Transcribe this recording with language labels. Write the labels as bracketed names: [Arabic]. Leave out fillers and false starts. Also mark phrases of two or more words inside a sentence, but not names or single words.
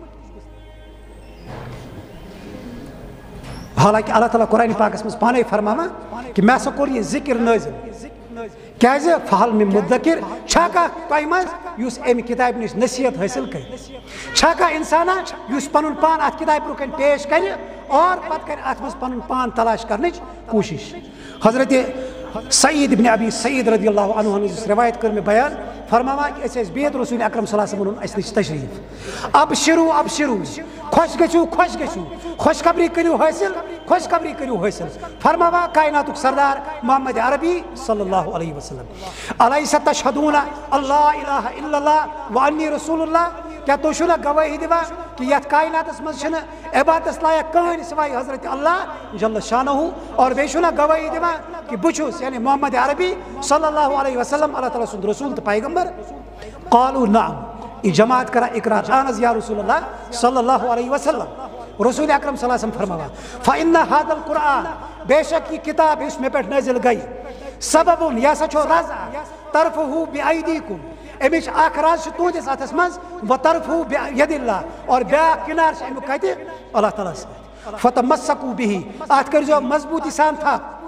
[Kashmiri] حالانکہ اللہ تعالیٰ قرآن پاکس مز پانے فرماوان کہ مےٚ ہسا کوٚر یہِ ذکر نٲزِل کیازِ فہل مےٚ مُدکر چھا کانٛہہ تۄہہِ منٛز یُس امہِ کِتابہِ نِش نصیحت حٲصِل کرِ چھا کانٛہہ انسانا یُس پنُن پان اتھ کِتابہِ برونٛہہ کَنہِ پیش کرِ اور پتہٕ کرِ اتھ منٛز پنُن پان تلاش کرنٕچ کوٗشش حضرت سعید ابن ابی سعید رضی اللہ عنہ یُس روایت کٔر مےٚ بیان فرماوان کہ أسۍ ٲسۍ بِہِتھ رسول اکرم صلی اللہ علیہ وسلم اَسہِ نِش تشریٖف [Arabic] ابشرو ابشرو [Kashmiri] خۄش گٔژھِو خۄش گٔژھِو خوشخبری کٔرِو حٲصِل خوشخبری کٔرِو حٲصِل فرماوان کائناتُک سردار محمد عربی صلی اللہ علیہ وسلم [Arabic] الیس تشہدون اللہ الہ الا اللہ وانی رسول اللہ [Kashmiri] کیا تُہۍ چھِو نہ گوٲہی دِوان کہ یتھ کائناتس منٛز چھِنہٕ عبادتس لایق کٕہٕنۍ سوائے حضرت اللہ جل شانہ اور بیٚیہِ چھِو نہ گوٲہی دِوان کہ بہٕ چھُس یعنی محمد عربی صلی اللہ علیہ وسلم اللہ تعالیٰ سُنٛد رسول تہٕ پیغمبر [Arabic] قالوا نعم [Kashmiri] یہ جماعت کرا اقرار اہن حظ یا رسول اللہ صلی اللہ علیہ وسلم رسول اکرم صلی اللہ علیہ وسلم فرماوان [Arabic] فإن هذا القرآن [Urdu] بے شک یہ کتاب [Kashmiri] یُس مےٚ پٮ۪ٹھ نٲزِل گٔے سبب یہ ہسا چھُ رضا [Arabic] طرفہ بأیدیکم [Kashmiri] امچ اخ راز تہندس اتھس مز [Arabic] وطرفہ بید اللہ [Kashmiri] اور بیاکھ کنار چھ امیک کتہ اللہ تعالیٰ سۭتۍ [Arabic] فتمسکوا به [Kashmiri] ات کرزو مضبوطی سان تھپ